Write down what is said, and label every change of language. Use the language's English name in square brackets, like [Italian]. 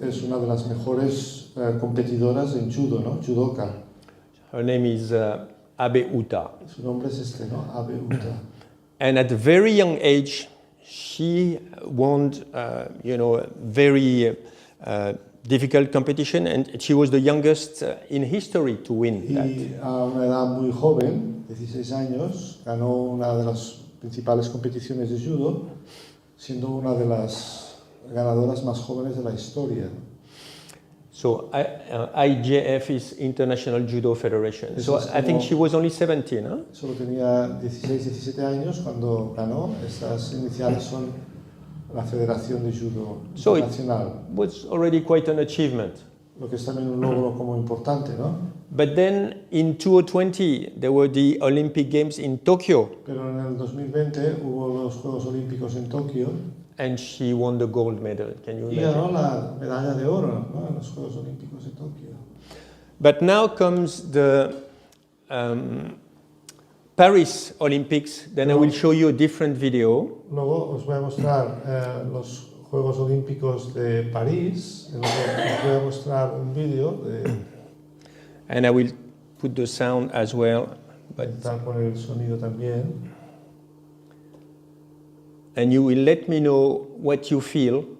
[Spanish] Es una de las mejores competidoras en judo, ¿no? Judoka. [English] Her name is Abe Uta. [Spanish] Su nombre es este, ¿no? Abe Uta. [English] And at a very young age, she won, very difficult competition, and she was the youngest in history to win that. [Spanish] Y a una edad muy joven, 16 años, ganó una de las principales competiciones de judo, siendo una de las ganadoras más jóvenes de la historia. [English] So IJF is International Judo Federation. So I think she was only 17, huh? [Spanish] Solo tenía 16, 17 años cuando ganó. Estas iniciales son la Federación de Judo Internacional. [English] It was already quite an achievement. [Spanish] Lo que es también un logro como importante, ¿no? [English] But then in 2020 there were the Olympic Games in Tokyo. [Spanish] Pero en el 2020 hubo los Juegos Olímpicos en Tokio. [English] And she won the gold medal. Can you [Spanish] Y [English] imagine? [Spanish] ganó la medalla de oro, ¿no? En los Juegos Olímpicos de Tokio. [English] But now comes the Paris Olympics. Then I will show you a different video. [Spanish] Luego os voy a mostrar los Juegos Olímpicos de París. Os voy a mostrar un vídeo de... [English] And I will put the sound as well. But [Spanish] Intentar poner el sonido también. [English] and you will let me know what you feel.